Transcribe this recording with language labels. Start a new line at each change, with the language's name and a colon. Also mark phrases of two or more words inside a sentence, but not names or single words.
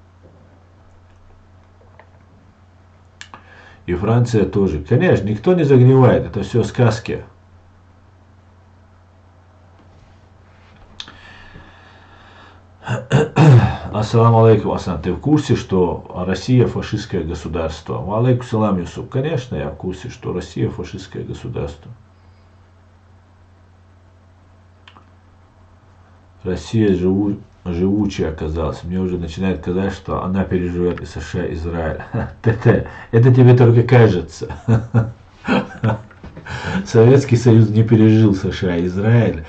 Russian: И Франция тоже. Конечно, никто не загнивает, это все сказки.
Arabic: السلام عليكم,
Russian: Асан, ты в курсе, что Россия фашистское государство?
Arabic: عليكم السلام, Юсуп.
Russian: Конечно, я в курсе, что Россия фашистское государство. Россия живучая оказалась. Мне уже начинает казаться, что она переживет и США, и Израиль. Это тебе только кажется. Советский Союз не пережил США и Израиль.